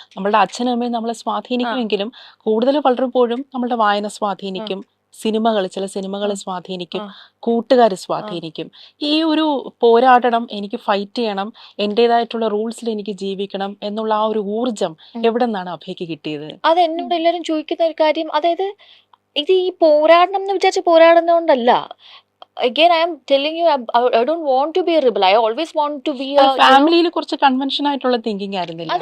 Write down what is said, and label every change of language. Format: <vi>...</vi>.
<ml>നമ്മളുടെ അച്ഛനും അമ്മയും നമ്മളെ സ്വാധീനിക്കുമെങ്കിലും കൂടുതൽ പലപ്പോഴും നമ്മളുടെ വായന സ്വാധീനിക്കും, ചില സിനിമകൾ സ്വാധീനിക്കും, കൂട്ടുകാർ സ്വാധീനിക്കും. ഈ ഒരു പോരാടണം, എനിക്ക് ഫൈറ്റ് ചെയ്യണം, എൻ്റെതായിട്ടുള്ള റൂൾസിൽ എനിക്ക് ജീവിക്കണം എന്നുള്ള ആ ഒരു ഊർജം എവിടെ നിന്നാണ് അഭയ്ക്ക് കിട്ടിയത്? അത് എന്നോട് എല്ലാവരും ചോദിക്കുന്ന ഒരു കാര്യം, അതായത് ഇത് ഈ പോരാടണം എന്ന് വിചാരിച്ച് പോരാടുന്നതുകൊണ്ടല്ല.</ml> <en>Again, I am telling you, I don't want to be a rebel. I always want to be a,</en> <ml>ഫാമിലിയിൽ കുറച്ച് കൺവെൻഷൻ ആയിട്ടുള്ള തിങ്കിങ് ആയിരുന്നില്ല?</ml>